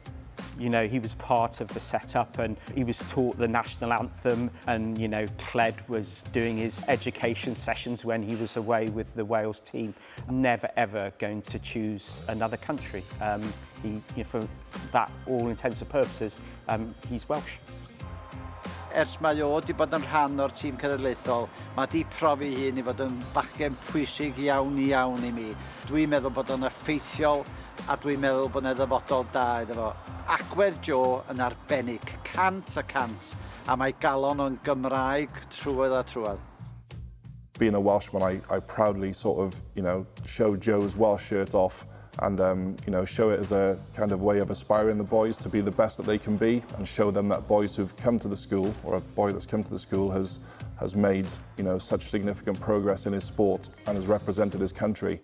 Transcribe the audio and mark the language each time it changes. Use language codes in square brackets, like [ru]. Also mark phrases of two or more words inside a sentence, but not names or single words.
[en] You know, he was part of the setup and he was taught the national anthem, and, you know, Cled was doing his education sessions when he was away with the Wales team. Never ever going to choose another country. You know, for that all intents and purposes, he's Welsh. [cy] Ers mae o wedi bod yn rhan o'r tîm cenedlaethol, mae wedi profi hun I fod yn bachgen pwysig iawn I mi. Dwi'n meddwl bod o'n effeithiol a dwi'n meddwl bod yna ddyfodol da iddo fo. Agwedd Joe yn arbennig, 100%, a mae galon o'n Gymraeg trwodd a trwodd. [en] Being a Welshman, I proudly sort of, you know, show Joe's Welsh shirt off and, you know, show it as a kind of way of aspiring the boys to be the best that they can be, and show them that boys who've come to the school, or a boy that's come to the school has made, you know, such significant progress in his sport and has represented his country.